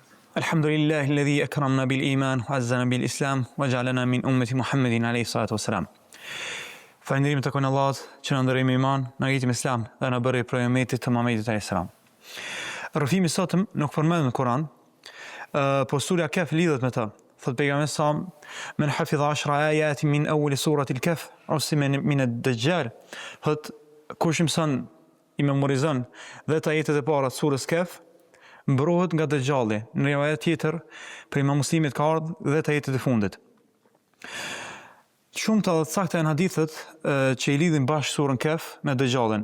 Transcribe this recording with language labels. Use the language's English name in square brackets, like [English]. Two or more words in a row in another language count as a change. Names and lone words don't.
[Arabic] الحمد لله الذي أكرمنا بالإيمان وأعزنا بالإسلام وجعلنا من أمة محمد عليه الصلاة والسلام. [Albanian] Falënderim të Allahut që na ndëroi me iman, na gjeti me islam dhe na bëri prej umetit të Muhamedit [Arabic] عليه السلام. [Albanian] Rrëfimi sotëm nuk përmendet në Kur'an, po surja Kaf lidhet me të. Thot pejgamberi [Arabic] sa من حفظ 10 آيات من أول سورة الكهف عصم من الدجال. [Albanian] Thot kush mëson i memorizon 10 ajetet e para të surës Kaf mbrohet nga Dajjalli. Në rivajet tjetër për Imam Muslimit ka ardhur 10 ajetet e fundit. Shumë të sakta janë hadithet që i lidhin bashkë surën Kaf me Dajjallin.